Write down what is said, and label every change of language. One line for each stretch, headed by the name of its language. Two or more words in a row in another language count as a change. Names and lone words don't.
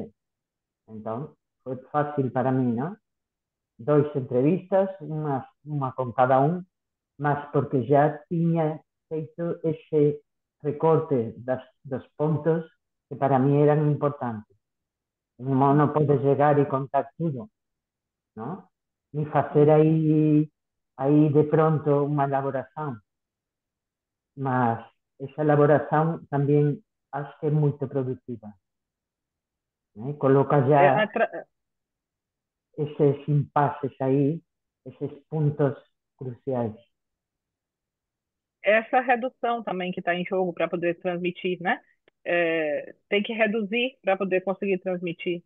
Galician: Entón, foi fácil para mí, non? 2 entrevistas, unha con cada un, mas porque xa tiña feito ese recorte dos puntos que para mí eran importantes.
Portuguese: Non non pode chegar e contar tudo, non?
Galician: Ni facer aí de pronto unha elaboración, mas esa elaboración tamén acho que é moito productiva,
Portuguese: né? Coloca É,
Galician: já eses impases aí, esses pontos cruciais.
Portuguese: essa redução também que está em jogo para poder transmitir, né? Tem que reduzir para poder conseguir transmitir.